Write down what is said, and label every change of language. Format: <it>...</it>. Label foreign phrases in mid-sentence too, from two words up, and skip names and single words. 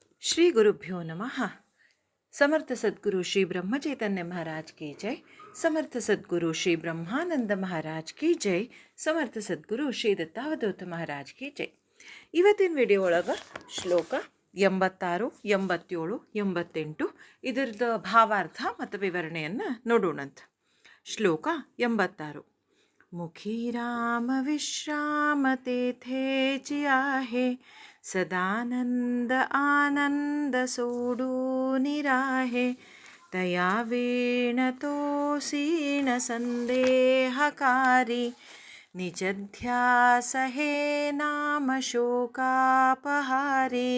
<sa>श्री गुरुभ्यो नमः।</sa> <hi>समर्थ सद्गुरु श्री ब्रह्म चैतन्य महाराज की जय। समर्थ सद्गुरु श्री ब्रह्मानंद महाराज की जय। समर्थ सद्गुरु श्री दत्तावधूत महाराज की जय.</hi> <kn>ಇವತ್ತಿನ ವಿಡಿಯೋ ಒಳಗೆ ಶ್ಲೋಕ 86, 87, 88 ಇದರದ ಭಾವಾರ್ಥ ಮತ್ತು ವಿವರಣೆಯನ್ನು ನೋಡೋಣಂತ. ಶ್ಲೋಕ 86.</kn> <mr>मुखी राम विश्राम तेथे जियाहे, सदानंद आनंद सोडू निराहे, तया वीणतो सीण संदेहकारी, निजध्यास हे नाम ಶೋಕಾಪಹಾರಿ.</mr>